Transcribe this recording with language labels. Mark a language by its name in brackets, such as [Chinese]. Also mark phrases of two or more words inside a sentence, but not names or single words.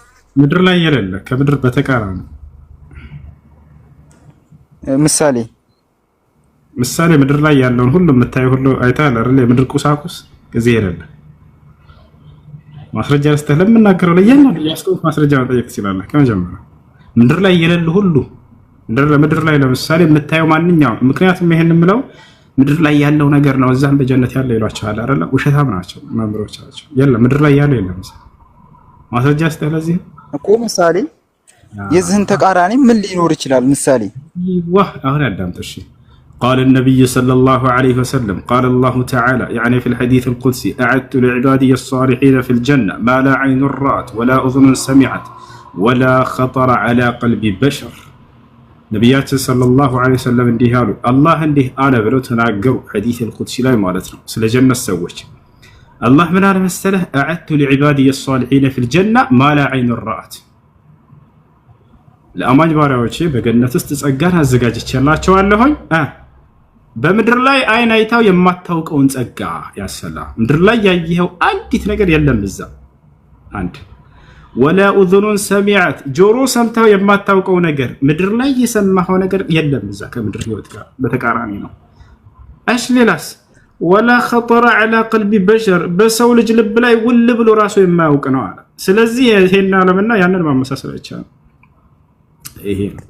[Amharic] ምድር ላይ የሌለ ከምድር በተቃራኒ ምሳሌ ምድር ላይ ያለውን ሁሉ የምታየው ሁሉ አይታል አይደል የምድር ቁሳቁስ ከዚህ የሌለ ማስረጃ ልስጥህ ለምናገረው ለእያንዳንዱ ያስቀምጥ ማስረጃ መጠየቅ ትችላለህ። ከመጀመሪያ ምድር ላይ የሌሉ ሁሉ ምድር ላይ ለምሳሌ የምታየው ማንኛውም ምክንያቱም ይሄን የምለው ምድር ላይ ያለው ነገር ነው እዛም በጀነት ያለው ይሏቸዋል አይደለ? ውሸታም ናቸው መምሮች ናቸው። የለም ምድር ላይ ያለው የለም። ማስረጃ ልስጥህ ለዚህ እኮ ምሳሌ የዚህን ተቃራኒ ምን ሊኖር ይችላል? ምሳሌ ዋህ አሁን ያዳምጥ። [Arabic] قال النبي صلى الله عليه وسلم قال الله تعالى يعني في الحديث القدسي أعدت لعبادي الصالحين في الجنة ما لا عين رأت ولا أذن سمعت ولا خطر على قلب بشر. نبيات صلى الله عليه وسلم [Amharic] እንዲህ አሉ አላህ እንዲህ አለ ብለው ተናገሩ። [Arabic] حديث القدسي [Amharic] ላይ ማለት ነው ስለ ጀነት ሰዎች አላህ ምን አለ መሰለህ [Arabic] أعدت لعبادي الصالحين في الجنة ما لا عين رأت [Amharic] ለአማኝ ባሪያዎቼ በገነት ውስጥ ጸጋን አዘጋጅቼላቸዋለሁኝ በምድር ላይ አይን አይታው የማታውቀውን ጸጋ ያሰላ ምድር ላይ ያየኸው አንዲት ነገር የለም እዛ አንድ [Arabic] ولا أذن سمعت [Amharic] ጆሮ ሰምተው የማታውቀው ነገር ምድር ላይ የሰማኸው ነገር የለም እዛ ከምድር ህይወት ጋር በተቃራኒ ነው። እሺ ሌላስ [Arabic] ولا خطر على قلب بشر [Amharic] በሰው ልጅ ልብ ላይ ውል ብሎ ራሱ የማያውቅ ነው አለ። ስለዚህ ይሄን ዓለምና ያንን ማመሳሰል አይቻልም። ይሄ